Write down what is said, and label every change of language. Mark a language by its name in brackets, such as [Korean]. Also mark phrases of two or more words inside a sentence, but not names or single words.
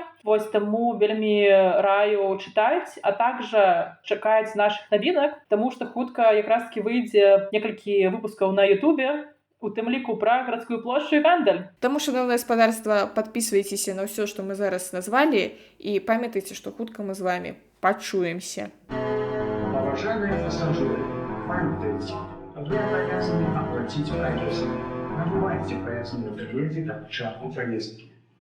[Belarusian] Вось таму вельмі раю чытаць, [Russian] а также [Belarusian] чакаць нашых навінак, таму што хутка якраз-такі выйдзе некалькі выпускаў на Ютубе, у тым ліку пра гарадскую плошчу і гандаль. Таму, шаноўнае гаспадарства, падпісвайцеся на ўсё, што мы зараз назвалі, і памятайце, што хутка мы з вамі пачуемся. [Russian] Уважаемые пассажиры, памятайте, вы обязаны оплатить проезд. Набывайте проездные билеты до начала поездки.